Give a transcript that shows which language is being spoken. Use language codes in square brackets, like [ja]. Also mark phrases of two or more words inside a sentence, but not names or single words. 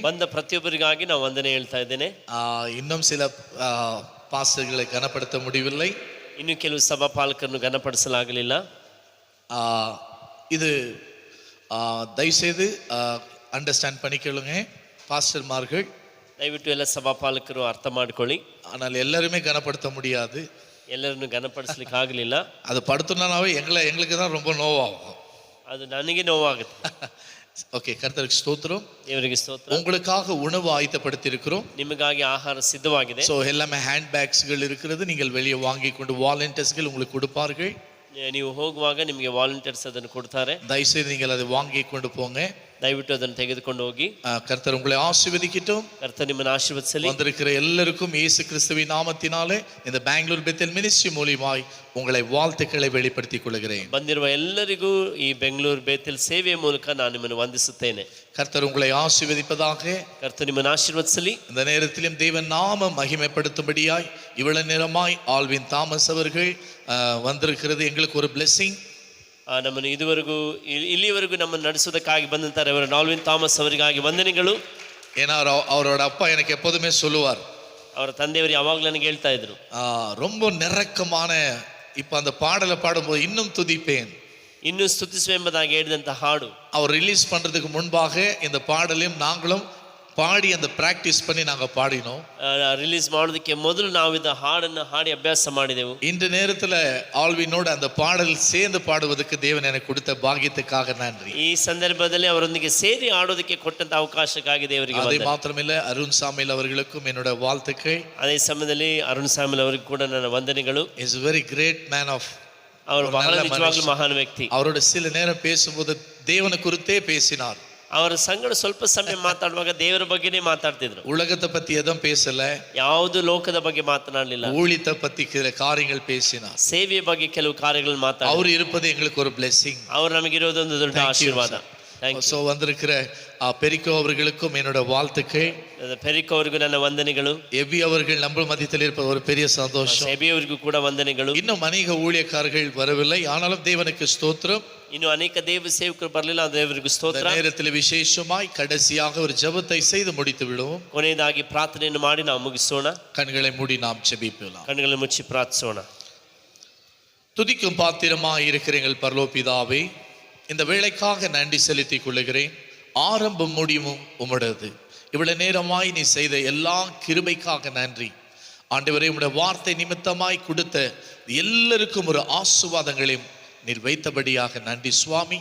[kn] ಬಂದ ಪ್ರತಿಯೊಬ್ಬರಿಗಾಗಿ ನಾವು ವಂದನೆ ಹೇಳ್ತಾ ಇದ್ದೇನೆ. [ta] இன்னும் சில பாஸ்டர்களை கனப்படுத்த முடியவில்லை. [kn] ಇನ್ನು ಕೆಲವು ಸಭಾಪಾಲಕರನ್ನು ಘನಪಡಿಸಲಾಗಲಿಲ್ಲ. [ta] இது தயவுசெய்து அண்டர்ஸ்டாண்ட் பண்ணிக்கொள்ளுங்க பாஸ்டர்மார்கள். [kn] ದಯವಿಟ್ಟು ಎಲ್ಲ ಸಭಾಪಾಲಕರು ಅರ್ಥ ಮಾಡ್ಕೊಳ್ಳಿ. [ta] ஆனால் எல்லாருமே கனப்படுத்த முடியாது. [kn] ಎಲ್ಲರನ್ನು ಘನಪಡಿಸ್ಲಿಕ್ಕೆ ಆಗಲಿಲ್ಲ. [ta] அது படுத்தோம்னாவே எங்களுக்கு தான் ரொம்ப நோவாகும். [kn] ಅದು ನನಗೆ ನೋವಾಗುತ್ತೆ. [ta] ஓகே, கர்த்தருக்கு ஸ்தோத்திரம். [kn] ದೇವರಿಗೆ ಸ್ತೋತ್ರ. [ta] உங்களுக்காக உணவு ஆயத்தப்படுத்தி இருக்கிறோம். [kn] ನಿಮಗಾಗಿ ಆಹಾರ ಸಿದ್ಧವಾಗಿದೆ. [ta] ஸோ எல்லாமே [en] hand packs [ta] இருக்கிறது. நீங்கள் வெளியே வாங்கி கொண்டு வாலண்டியர்ஸ்கள் உங்களுக்கு கொடுப்பார்கள். [kn] ನೀವು ಹೋಗುವಾಗ ನಿಮಗೆ ವಾಲಂಟಿಯರ್ಸ್ ಅದನ್ನು ಕೊಡ್ತಾರೆ. [ta] தயவுசெய்து நீங்கள் அதை வாங்கி கொண்டு போங்க. [kn] ದಯವಿಟ್ಟು ಅದನ್ನು ತೆಗೆದುಕೊಂಡು ಹೋಗಿ. [ta] கர்த்தர் உங்களை ஆசீர்வதிக்கட்டும். [kn] ಕರ್ತನು ನಿಮ್ಮನ್ನು ಆಶೀರ್ವದಿಸಲಿ. [ta] வந்திருக்கிற எல்லாருக்கும் இயேசு கிறிஸ்துவின் நாமத்தினாலே இந்த பெங்களூர் பெத்தேல் மினிஸ்ட்ரி மூலமாய் உங்களை வாழ்த்துக்களை வெளிப்படுத்திக் கொள்கிறேன். [kn] ಬಂದಿರುವ ಎಲ್ಲರಿಗೂ ಈ ಬೆಂಗಳೂರು ಬೇತೇಲ್ ಸೇವೆಯ ಮೂಲಕ ನಾನು ನಿಮ್ಮನ್ನು ವಂದಿಸುತ್ತೇನೆ. [ta] கர்த்தர் உங்களை ஆசீர்வதிப்பதாக. [kn] ಕರ್ತನು ನಿಮ್ಮನ್ನು ಆಶೀರ್ವದಿಸಲಿ. [ta] இந்த நேரத்திலும் தேவன் நாம மகிமைப்படுத்தும்படியாய் இவ்வளவு நேரமாய் ஆல்வின் தாமஸ் அவர்கள் வந்திருக்கிறது எங்களுக்கு ஒரு blessing. [kn] ನಮ್ಮನ್ನು ಇದುವರೆಗೂ ಇಲ್ಲಿವರೆಗೂ ನಮ್ಮನ್ನು ನಡೆಸೋದಕ್ಕಾಗಿ ಬಂದಂತಾರೆ ಅವರ ಆಲ್ವಿನ್ ಥಾಮಸ್ ಅವರಿಗಾಗಿ ವಂದನೆಗಳು. [ta] ஏன்னா அவரோட அப்பா எனக்கு எப்போதுமே சொல்லுவார், [kn] ಅವರ ತಂದೆಯವರು ಯಾವಾಗಲೂ ನನಗೆ ಹೇಳ್ತಾ ಇದ್ರು, [ta] ரொம்ப நெருக்கமான இப்ப அந்த பாடலை பாடும்போது இன்னும் துதிப்பேன், [kn] ಇನ್ನೂ ಸ್ತುತಿಸುವೆ ಎಂಬುದಾಗಿ ಹೇಳಿದಂಥ ಹಾಡು [ta] அவர் ரிலீஸ் பண்றதுக்கு முன்பாக இந்த பாடலையும் நாங்களும் பாடி அந்த பிராக்டிஸ் பண்ணி நாங்கள் பாடினோம். [kn] ರಿಲೀಸ್ ಮಾಡೋದಕ್ಕೆ ಮೊದಲು ನಾವು ಇದು ಹಾಡನ್ನು ಹಾಡಿ ಅಭ್ಯಾಸ ಮಾಡಿದೆವು. [ta] இந்த நேரத்தில் ஆல்வினோடு அந்த பாடல் சேர்ந்து பாடுவதற்கு தேவன் எனக்கு கொடுத்த பாக்கியத்துக்காக நன்றி. [kn] ಈ ಸಂದರ್ಭದಲ್ಲಿ ಅವರೊಂದಿಗೆ ಸೇರಿ ಆಡೋದಕ್ಕೆ ಕೊಟ್ಟಂತ ಅವಕಾಶಕ್ಕಾಗಿ ದೇವರಿಗೆ [ta] அதே மாத்திரமில்ல, அருண் சாமில் அவர்களுக்கும் என்னோட வாழ்த்துக்கள். [kn] ಅದೇ ಸಮಯದಲ್ಲಿ ಅರುಣ್ ಸಾಮಿಲ್ ಅವರಿಗೂ ಕೂಡ ನನ್ನ ವಂದನೆಗಳು. [en] is very great man of [kn] ಅವರು [ta] ஒரு [kn] ಬಹಳ [ta] நல்ல [kn] ನಿಜವಾಗ್ಲೂ [ta] மனுஷன். [kn] ಮಹಾನ್ ವ್ಯಕ್ತಿ. [ta] அவரோட சில நேரம் பேசும்போது தேவனை குறித்தே பேசினார். [kn] ಅವರ ಸಂಗಡ ಸ್ವಲ್ಪ ಸಮಯ ಮಾತಾಡುವಾಗ ದೇವರ ಬಗ್ಗೆನೇ ಮಾತಾಡ್ತಿದ್ರು. [ta] உலகத்தை பத்தி எதுவும் பேசல, [kn] ಯಾವುದು ಲೋಕದ ಬಗ್ಗೆ ಮಾತನಾಡಲಿಲ್ಲ. [ta] ஊழியத்தை பத்தி சில காரியங்கள் பேசினார். [kn] ಸೇವೆಯ ಬಗ್ಗೆ ಕೆಲವು ಕಾರ್ಯಗಳನ್ನು ಮಾತಾಡ. [ta] அவர் இருப்பது எங்களுக்கு ஒரு blessing. [kn] ಅವರು ನಮಗಿರೋದೊಂದು ದೊಡ್ಡ ಆಶೀರ್ವಾದ. [ta] ஸோ வந்திருக்கிற பெரிக்கோ அவர்களுக்கும் என்னோட வாழ்த்துக்கள். [kn] ಪೆರಿಕೋ ಅವರಿಗೂ ನನ್ನ ವಂದನೆಗಳು. [ta] எவி அவர்கள் நம்ம மத்தியில் இருப்பது ஒரு பெரிய சந்தோஷம். [kn] ಎಬಿ ಅವರಿಗೂ ಕೂಡ ವಂದನೆಗಳು. [ta] இன்னும் அநேக ஊழியக்காரர்கள் வரவில்லை, ஆனாலும் தேவனுக்கு ஸ்தோத்திரம். [kn] ಇನ್ನು ಅನೇಕ ದೇವ ಸೇವಕರು ಬರಲಿಲ್ಲ, ದೇವರಿಗೂ ಸ್ತೋತ್ರ. [ta] நேரத்தில் விசேஷமாய் கடைசியாக ஒரு ஜெபத்தை செய்து முடித்து விடுவோம். [kn] ಕೊನೆಯದಾಗಿ ಪ್ರಾರ್ಥನೆಯನ್ನು ಮಾಡಿ ನಾವು ಮುಗಿಸೋಣ. [ta] கண்களை மூடி நாம் ஜெபிக்கலாம். [kn] ಕಣ್ಣುಗಳನ್ನು ಮುಚ್ಚಿ ಪ್ರಾರ್ಥಿಸೋಣ. [ta] துதிக்கும் பாத்திரமாய் இருக்கிற எங்கள் பரலோக பிதாவே, இந்த வேளைக்காக நன்றி செலுத்திக் கொள்ளுகிறேன். ஆரம்பம் முடிவும் உம்முடையது. இவ்வளவு நேரமாய் நீ செய்த எல்லா கிருபைக்காக நன்றி ஆண்டவரே. உம்முடைய வார்த்தை நிமித்தமாய் கொடுத்த எல்லாருக்கும் ஒரு ஆசீர்வாதங்களையும் நீர் வைத்தபடியாக நன்றி சுவாமி.